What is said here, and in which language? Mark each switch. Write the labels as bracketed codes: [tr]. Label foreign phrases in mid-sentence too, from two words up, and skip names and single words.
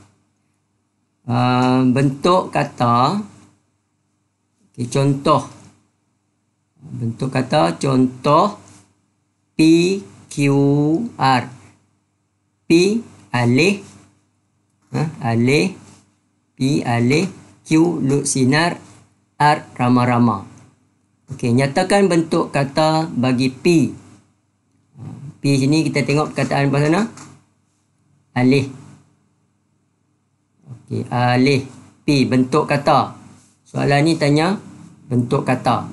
[ms] Bentuk kata. Okay, contoh. Bentuk kata contoh PQR. P alih alih, P alih, Q lut sinar, R rama-rama. Okey, nyatakan bentuk kata bagi P. P sini kita tengok perkataan apa sana? Alih. Okey, alih. P bentuk kata. Soalan ni tanya bentuk kata.